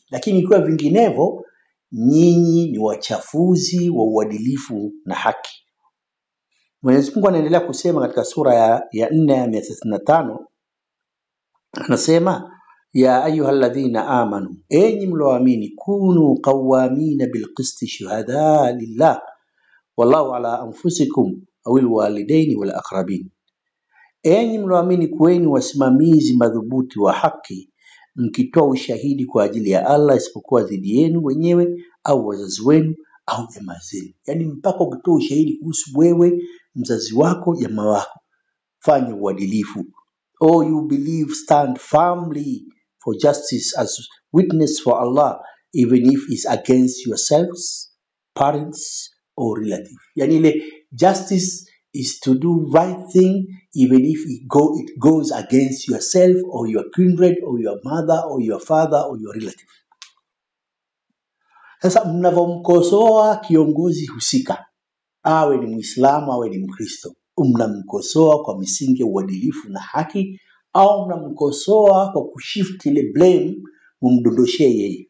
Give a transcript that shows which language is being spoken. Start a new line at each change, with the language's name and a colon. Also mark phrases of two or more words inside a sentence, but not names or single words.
Swahili: Lakini ikiwa vinginevyo, nyinyi ni wachafuzi wa uadilifu na haki. Mwenyezi Mungu anaendelea kusema katika sura ya 4 ya 135, anasema
Arabic: يا أيها الذين آمنوا,
Swahili: enyi mlioamini,
Arabic: كونوا قوامين بالقسط شهداء لله والله على أنفسكم أو الوالدين والأقربين.
Swahili: Enyi mlioamini, kuweni wasimamizi madhubuti wa haki, mkitoa ushahidi kwa ajili ya Allah isipokuwa dhidi yenu wenyewe au wazazi wenu au jamaa zenu. Yaani mpaka ukitoa ushahidi kuhusu wewe mzazi wako, jamaa wako. Fanya uadilifu.
English: Oh, you believe, stand firmly for justice as witness for Allah, even if it's against yourselves, parents or relatives.
Swahili: Yani ile
English: justice is to do right thing even if it goes against yourself or your kindred or your mother or your father or your relative.
Swahili: Sasa mnavomkosoa kiongozi husika, awe ni Muislamu awe ni Mkristo, mnamkosoa kwa misingi ya uadilifu na haki, au mnamkosoa kwa kushift ile blame mumdondoshee yeye.